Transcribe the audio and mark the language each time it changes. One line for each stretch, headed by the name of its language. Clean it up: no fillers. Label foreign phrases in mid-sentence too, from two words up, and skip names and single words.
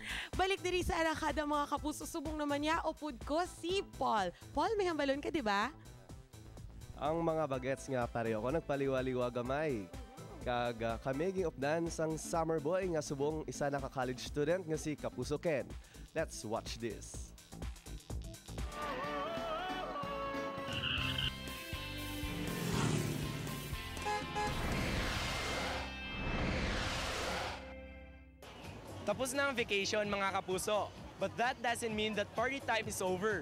Hiligaynon: Balik diri sa Arakada mga kapuso, subong naman niya upod ko si Paul. Paul, may hambalon ka, di ba? Ang mga bagets nga pareho ko nagpaliwaliwa gamay. Kag kami ging updan sang summer boy nga subong isa na ka-college student nga si Kapuso Ken.
English: Let's watch this.
Hiligaynon: Tapos na ang vacation mga kapuso.
English: But that doesn't mean that party time is over.